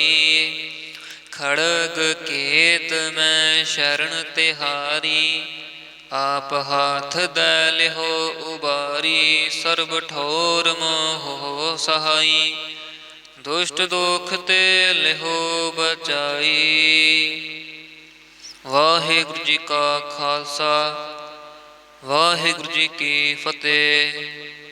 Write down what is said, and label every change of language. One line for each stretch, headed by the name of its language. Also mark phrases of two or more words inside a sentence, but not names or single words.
Braj: खड़ग केत मैं शरण तिहारी, आप हाथ दै लिहो उबारी। सर्ब ठौर मोह सहाई, दुष्ट दोख ते लिहो बचाई।
Punjabi: ਵਾਹਿਗੁਰੂ ਜੀ ਕਾ ਖ਼ਾਲਸਾ, ਵਾਹਿਗੁਰੂ ਜੀ ਕੀ ਫ਼ਤਿਹ।